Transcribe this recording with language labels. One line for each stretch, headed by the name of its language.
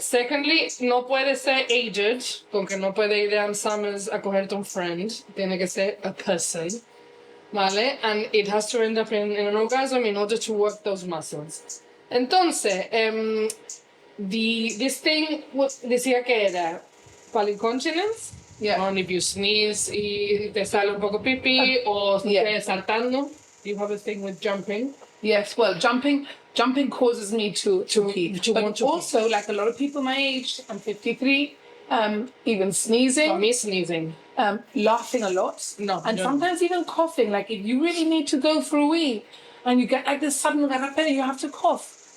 Spanish: Secondly, no puede ser aged, con que no puede ir a Summers a cogerte un friend. Tiene que ser
English: a person.
Spanish: Vale.
English: And it has to end up in an orgasm in order to work those muscles.
Spanish: Entonces,
English: this thing
Spanish: decía que era para incontinence.
English: Yeah. Only if you sneeze
Spanish: y te sale un poco pipí o estás saltando.
English: You have a thing with jumping. Yes, well, jumping causes me to pee. to But want to also, like a lot of people my age, I'm 53, even sneezing. For me, sneezing. Laughing a lot. No, and no. sometimes even coughing. Like if you really need to go for a wee and you get like this sudden garapé, you have to cough.